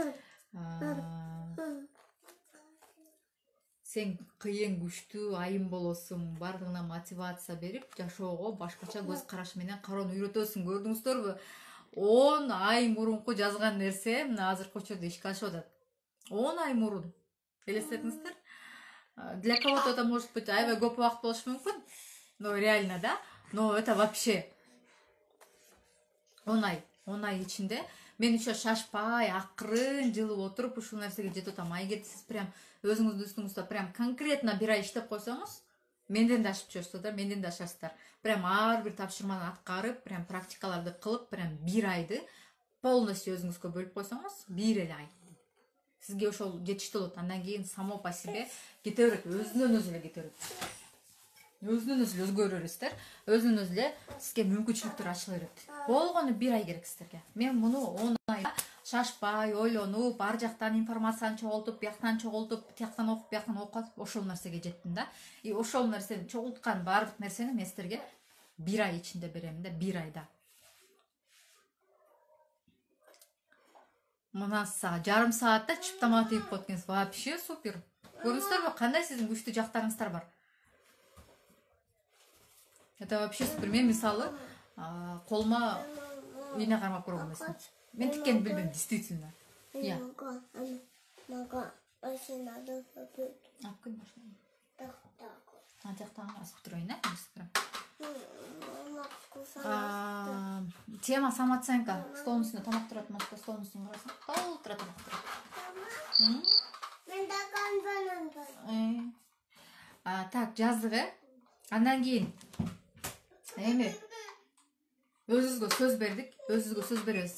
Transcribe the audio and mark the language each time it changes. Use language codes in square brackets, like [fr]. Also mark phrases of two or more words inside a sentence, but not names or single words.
[ky] Сен кыйын, күчтүү, айым болосуң, бардыгына мотивация берип, жашоого башкача көз караш менен кароону үйрөтөсүң. Көрдүңүздөрбү? 10 ай мурунку жазган нерсе мына азыркы учурда ишке ашып атат. 10 ай мурун. Элестетиңиздер? [ru] Для кого-то это может быть [ky] аябай көп убакыт болушу мүмкүн. [ru] Но реально, да? Но это вообще [ky] 10 ай ичинде мен еще шашпай, акырын жылып отуруп ушул нерсеге жетип атам. Эгер сиз прям өзүңүздүн үстүңүздө [ru] прям конкретно [ky] бир ай иштеп койсоңуз, менден да ашып жүрөсүздөр да, менден да ашасыздар. Прям ар бир тапшырманы аткарып, прям практикаларды кылып, прям бир айды полностью өзүңүзгө бөлүп койсоңуз, бир эле ай. Сизге ошол жетиштүү болот. Андан кийин [ru] само по себе [ky] кете берет, өзүнөн өзү эле кете берет. Өзүнөн өзү өзгөрө бересиздер. Өзүнөн өзү эле сизге мүмкүнчүлүктөр ачыла берет. Болгону бир ай керек сиздерге. Мен муну 10 ай шашпай, ойлонуп, ар жактан информацияны чогултуп, бияктан чогултуп, тияктан окуп, бияктан окуп, ошол нерсеге жеттим да. И ошол нерсени чогулткан баардык нерсени мен сиздерге бир ай ичинде берем да, бир айда. Мына жарым саатта чыптама тийип коет. [ru] Вообще супер. [ky] Көрдүңүздөрбү, кандай сиздин күчтүү жактарыңыздар бар? [ru] Это вообще супер. [ky] Мен мисалы колума ийне кармап көргөн эмесмин. Мен тиккенди билбейм, [ru] действительно. Я. Тема самооценка. [ky] Столдун үстүндө тамак турат, Машка, столдун үстүнө карасаң. Толтура тамак турат. Так, жаздык, Андан кийин эми өзүбүзгө сөз бердик, өзүбүзгө сөз беребиз.